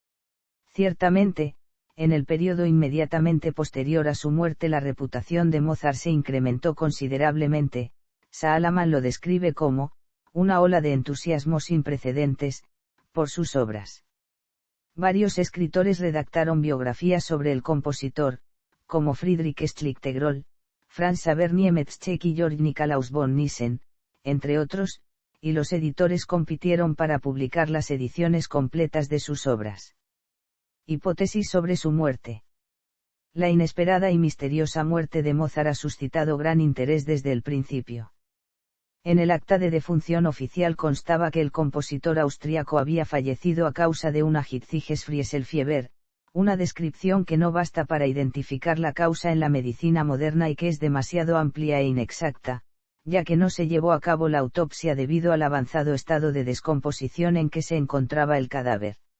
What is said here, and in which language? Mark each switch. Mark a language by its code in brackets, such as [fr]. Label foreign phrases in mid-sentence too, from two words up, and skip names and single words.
[es] Ciertamente, en el periodo inmediatamente posterior a su muerte la reputación de Mozart se incrementó considerablemente. Salaman lo describe como, una ola de entusiasmo sin precedentes, por sus obras. Varios escritores redactaron biografías sobre el compositor, como Friedrich Schlichtegroll, Franz Xaver Niemetzschek y Georg Nikolaus von Nissen, entre otros, y los editores compitieron para publicar las ediciones completas de sus obras. Hipótesis sobre su muerte. La inesperada y misteriosa muerte de Mozart ha suscitado gran interés desde el principio. En el acta de defunción oficial constaba que el compositor austríaco había fallecido a causa de una Hitzig-Frieselfieber, una descripción que no basta para identificar la causa en la medicina moderna y que es demasiado amplia e inexacta, ya que no se llevó a cabo la autopsia debido al avanzado estado de descomposición en que se encontraba el cadáver.